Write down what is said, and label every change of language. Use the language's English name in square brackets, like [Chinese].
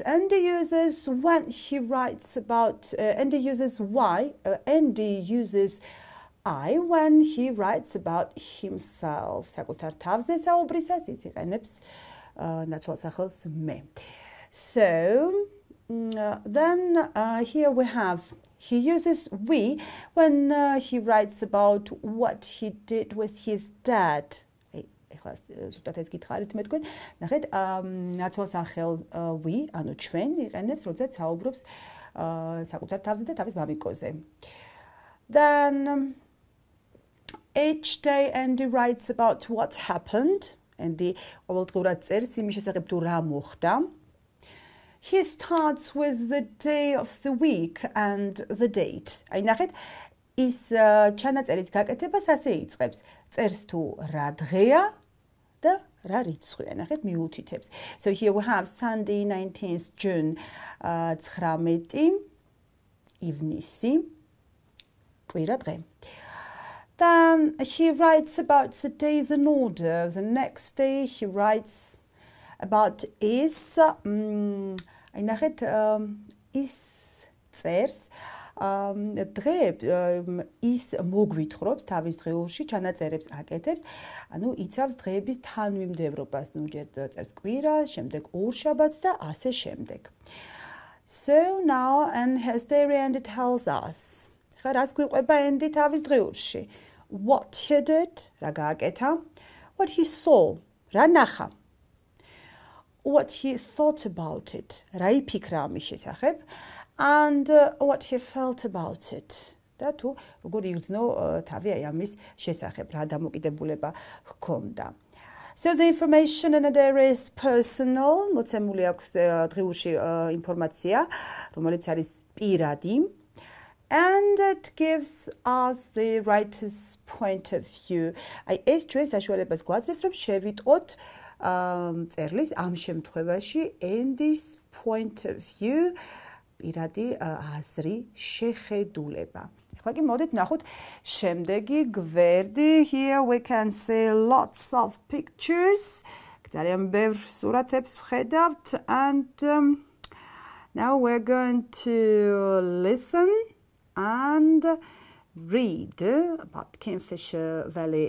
[English] Andy uses when he writes about. Andy uses why. Andy uses I when he writes about himself. [Georgian] საკუთარ თავზე საუბრისას ის იყენებს ნაცვალსახელს მე. [English] So then here we have. He uses we when he writes about what he did with his dad. [Georgian] ეხლა ზუსტად ეს გითხარით მე თქვენ, ნახეთ, ნაცვალსახელ we, ანუ ჩვენ იყენებს, როდესაც საუბრობს საკუთარ თავზე და თავის მამიკოზე. [English] Then each day Andy writes about what happened. [Georgian] Andy ყოველდღურად წერს იმის შესახებ თუ რა მოხდა. [English] He starts with the day of the week and the date. [Georgian] აი ნახეთ, ის ჩანაწერის გაკეთებას ასე იწყებს. წერს თუ რა დღეა და რა რიცხვია, ნახეთ, მიუთითებს. [English] So here we have Sunday 19th June [Georgian] 19 ივნისი კვირა დღე. [English] Then he writes about the days in order. The next day he writes about is [Georgian] აი ნახეთ ის წერს დღეებს ის მოგვითხრობს თავის დღეურში ჩანაწერებს აკეთებს, ანუ იცავს დღეების თანმიმდევრობას, ნუ ჯერ წერს კვირას, შემდეგ ორშაბათს და ასე შემდეგ. [English] So now and his diary Andy tells us. [Georgian] ხა რას გვიყვება Andy თავის დღეურში? [English] What he did, [Georgian] რა გააკეთა? [English] What he saw, [Georgian] რა ნახა? [English] What he thought about it, [Georgian] რა იფიქრა ამის შესახებ? [English] And what he felt about it. [Georgian] და თუ როგორ იგრძნო თავი აი ამის შესახებ, რა დამოკიდებულება ჰქონდა. [English] So the information in there is personal, [Georgian] მოცემული აქვს დღიურში ინფორმაცია, რომელიც არის პირადი, [English] and it gives us the writer's point of view. [Georgian] აი ეს ჩვენ საშუალებას გვაძლევს, რომ შევიტყოთ წერლის ამ შემთხვევაში [English] Andy's point of view, [Georgian] პირადი აზრი, შეხედულება. ახლა კი მოდით ნახოთ შემდეგი გვერდი. [English] Here we can see lots of pictures. [Georgian] ძალიან ბევრ სურათებს ვხედავთ, [English] and now we're going to listen and read about Kingfisher Valley.